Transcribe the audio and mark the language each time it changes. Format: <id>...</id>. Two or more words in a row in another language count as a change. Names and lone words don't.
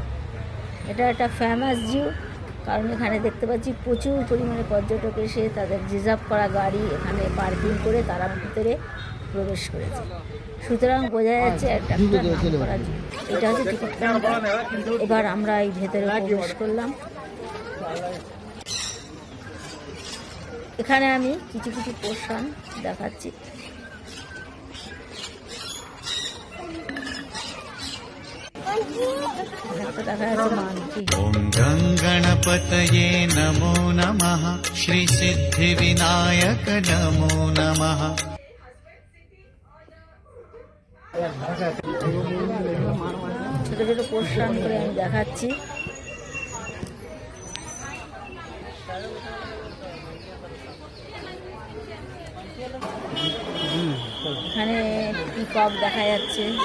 <bn>এটা একটা</bn> <en>famous zoo,</en> <bn>কারণ এখানে দেখতে পাচ্ছি প্রচুর পরিমাণে পর্যটক এসে তাদের রিজার্ভ করা গাড়ি এখানে পার্কিং করে তারা ভিতরে প্রবেশ করেছে। সুতরাং বোঝা যাচ্ছে একটা নামকরা জু। এটা হচ্ছে</bn> <en>ticket counter.</en> <bn>এবার আমরা এই ভেতরে প্রবেশ করলাম। এখানে আমি কিছু কিছু পোর্শন দেখাচ্ছি।</bn> <sa>ओम गंगणपतये नमो नमः, श्री सिद्धिविनायक नमो नमः।</sa> <bn>ছোট ছোট পোর্শন করে আমি দেখাচ্ছি। এখানে পিকক দেখা যাচ্ছে।</bn>